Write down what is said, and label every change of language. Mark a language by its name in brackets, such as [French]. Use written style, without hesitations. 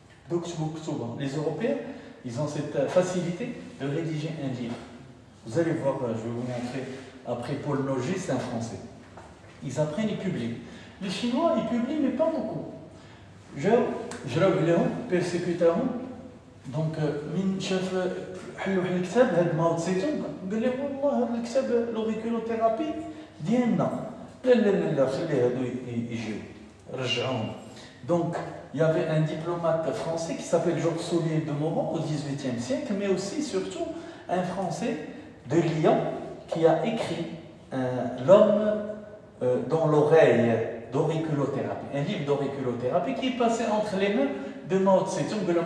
[French] Donc, les Européens, ils ont cette facilité de rédiger un livre. Vous allez voir, je vais vous montrer après Paul Noger, c'est un français. Ils apprennent, ils publient. Les Chinois, ils publient, mais pas beaucoup. Je persécuteur. [Arabic] Donc, من شاف حل واحد الكتاب هذا ماو تسيتونغ قال لي والله هذا الكتاب لوغيكولوثيرابي ديالنا لا لا لا لا خلي هادو يجيو رجعوهم. [French] Donc, il y avait un diplomate français qui s'appelle Georges Soulier de Moran au XVIIIe siècle, mais aussi, surtout, un Français de Lyon qui a écrit L'homme dans l'oreille d'auriculothérapie, un livre d'auriculothérapie qui est passé entre les mains de Mao Tse-tung.